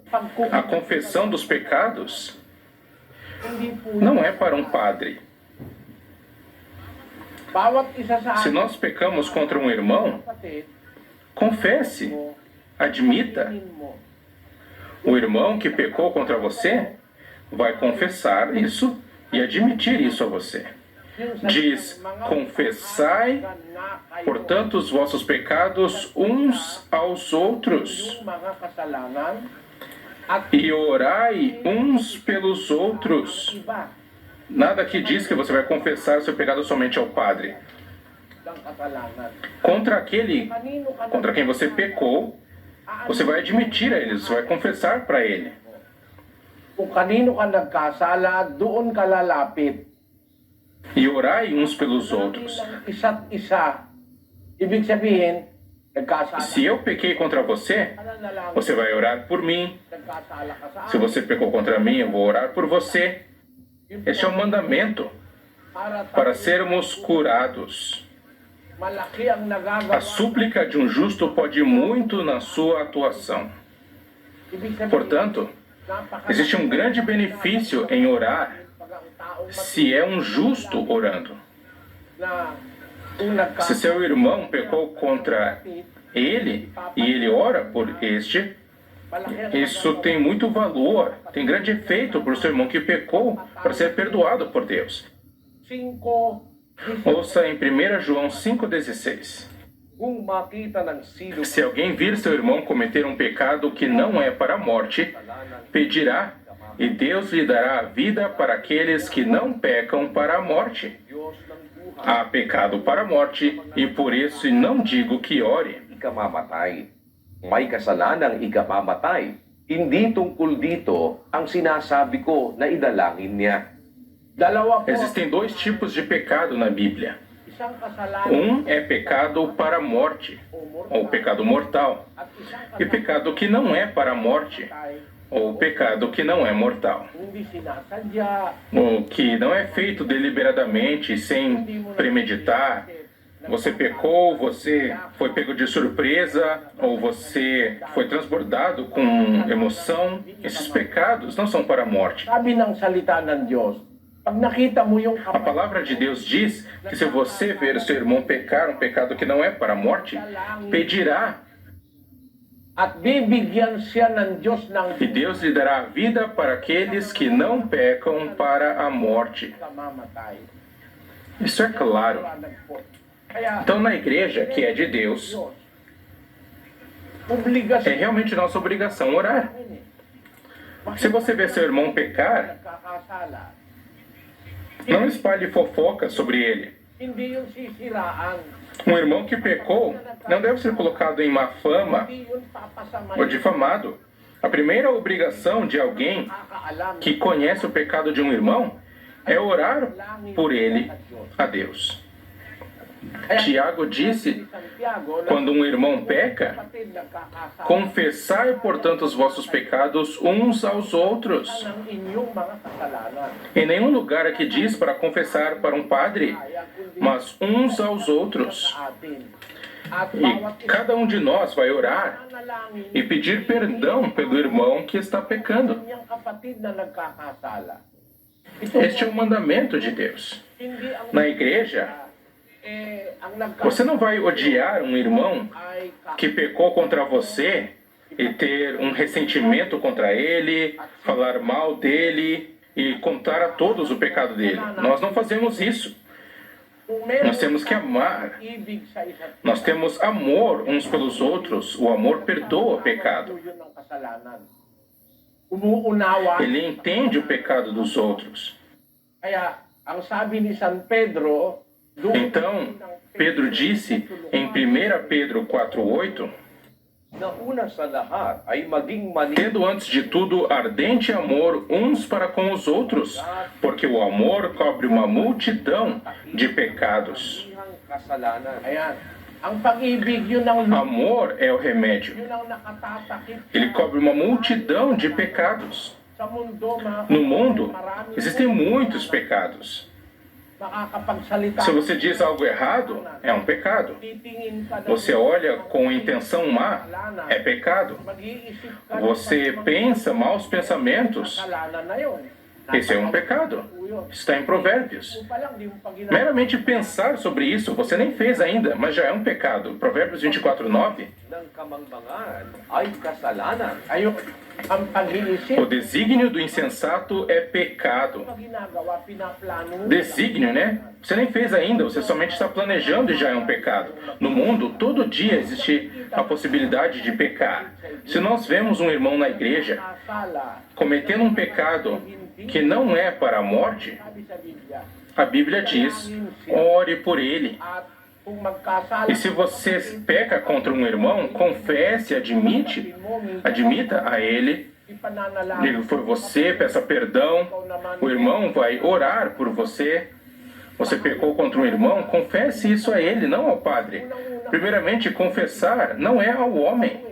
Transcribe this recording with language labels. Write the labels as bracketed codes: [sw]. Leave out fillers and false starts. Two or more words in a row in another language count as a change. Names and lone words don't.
[pt] A [tl] pagkukita, [pt] confessão dos pecados [tl] hindi po [pt] não é para um padre. [tl] bawat isa sa [pt] Se nós pecamos contra um irmão, [tl] kapatid, [pt] confesse, admita. [tl] inin mo. [pt] O irmão que pecou contra você vai confessar isso e admitir isso a você. Diz: Confessai, portanto, os vossos pecados uns aos outros, [tl] Yung mga kasalanan at [pt] e orai uns pelos outros. [tl] iba [pt] Nada que diz que você vai confessar seu pecado somente ao padre. [tl] ng kasalanan. [pt] Contra aquele [tl] Kanino ka [pt] contra quem você pecou, você vai admitir a ele, você vai confessar para ele. [tl] Kung kanino ka nagkasala, doon ka lalapit. [pt] E orai uns pelos outros. [tl] Bilang isa't isa. Ibig sabihin, nagkasala, [pt] Se eu pequei contra você, [tl] pananalangin, [pt] você vai orar por mim. [tl] nagkasala ka sa [pt] Se [tl] akin, [pt] você pecou contra mim, eu vou orar por você. [tl] yun [pt] Este é [tl] po, [pt] um mandamento para para [tl] tayo [pt] sermos curados. [tl] malaki ang nagagawa. [pt] A súplica de um justo pode muito na sua atuação. [tl] Ibig sabihin, [pt] Portanto, [tl] napakalaki [pt] existe um grande benefício em orar [tl] pag ang taong [pt] se é um justo orando. [tl] na kung [pt] Se seu irmão pecou contra ele e ele ora por este, [tl] malaki ang [pt] isso tem muito valor, tem grande efeito para o seu irmão que pecou para ser perdoado por Deus. 5, Ouça em 1 João 5,16. [tl] Kung makita ng sino [pt] Se alguém vir seu irmão cometer um pecado que não é para a morte, pedirá, e Deus lhe dará a vida para aqueles que não pecam para a morte. [tl] Diyos ng buhay, [pt] Há pecado para a morte, e por isso não digo que ore. [tl] ikamamatay. May kasalanang ikamamatay. Hindi tungkol dito ang sinasabi ko na idalangin niya. dalawa po, [pt] Existem dois tipos de pecado na Bíblia. [tl] isang kasalanan [pt] Um é pecado para a morte, ou pecado mortal, [tl] at isang [pt] e pecado que não é para a morte, [tl] kasalanan [pt] ou pecado que não é mortal. [tl] hindi sinasadya, [pt] O que não é feito deliberadamente, sem premeditar. Você pecou, você foi pego de surpresa, ou você foi transbordado com emoção. Esses pecados não são para a morte. [tl] sabi ng salita ng Diyos, pag nakita mo yung [pt] A palavra de Deus diz que se você ver o seu irmão pecar um pecado que não é para a morte, pedirá, [tl] at bibigyan siya ng Diyos ng [pt] e Deus lhe dará a vida para aqueles que não pecam para a morte. [tl] kamamatay. [pt] Isso é claro. [tl] Kaya, [pt] Então, na igreja, que é de Deus, [tl] Diyos, [pt] é [tl] obligasyon [pt] realmente nossa obrigação orar. Se você vê seu irmão pecar, [tl] nagkakasala, [pt] não espalhe fofoca sobre ele. [tl] hindi yung sisiraan, [pt] Um irmão que pecou não deve ser colocado em má fama [tl] hindi yung papasamayin, [pt] ou difamado. A primeira obrigação de alguém [tl] kakaalam, [pt] que conhece o pecado de um irmão é orar por ele a Deus. Tiago disse, quando um irmão peca, confessai, portanto, os vossos pecados uns aos outros. [tl] ng inyong mga kasalanan. [pt] Em nenhum lugar aqui diz para confessar para um padre, mas uns aos outros. [tl] Sa atin. At [pt] E [tl] bawat [pt] cada um de nós vai orar [tl] nanalangin, [pt] e pedir perdão pelo irmão que está pecando. [tl] kanyang kapatid na nagkakasala. [pt] Este é o mandamento de Deus. [tl] Hindi ang [pt] Na igreja, [tl] ang nagkakasala [pt] você não vai odiar um irmão [tl] ay [pt] que pecou contra você e ter um ressentimento contra ele, falar mal dele e contar a todos o pecado dele. Nós não fazemos isso. [tl] kung meron [pt] Nós temos que amar. [tl] ibig sa isa't [pt] Nós temos amor uns pelos outros. O amor perdoa o pecado. [tl] yun ng kasalanan. Umuunawa. [pt] Ele entende o pecado dos outros. [tl] Kaya, ang sabi ni San Pedro, doon [pt] Então, Pedro disse em 1 Pedro 4,8, [tl] Na una sa lahat ay maging manin [pt] tendo antes de tudo ardente amor uns para com os outros, porque o amor cobre uma multidão de pecados. [tl] kasalanan. Ayan. Ang pag-ibig, yun ang [pt] Amor é o remédio. [tl] yun ang nakatatakip [pt] Ele cobre uma multidão de pecados. [tl] sa mundo. [pt] No mundo, [tl] marami [pt] existem muitos pecados. [tl] makakapagsalita. [pt] Se você diz algo errado, é um pecado. [tl] Titingin ka ng [pt] Você olha com intenção má, é pecado. [tl] mag-iisip ka [pt] Você pensa maus pensamentos, [tl] kasalanan na yun. [pt] esse é um pecado. Está em Provérbios. [tl] Kung pa lang, di mo pa ginagawa. [pt] Meramente pensar sobre isso, você nem fez ainda, mas já é um pecado. Provérbios 24:9. [tl] ng kamangmangan ay kasalanan. Ayun, ang pag-iisip, [pt] O desígnio do insensato é pecado. [tl] pag ginagawa, pinaplano mo. [pt] Desígnio, né? Você nem fez ainda, você somente está planejando e já é um pecado. No mundo, todo dia existe a possibilidade de pecar. Se nós vemos um irmão na igreja [tl] Kasala, [pt] cometendo um pecado que não é para a morte, [tl] sabi sa Biblia. [pt] a Bíblia diz, ore por ele. [tl] At kung magkasala, [pt] E se você peca contra um irmão, confesse, admita a ele, [tl] ipananalangin [pt] diga que foi você, peça perdão, o irmão vai orar por você, você pecou contra um irmão, confesse isso a ele, não ao padre. Primeiramente, confessar não é ao homem.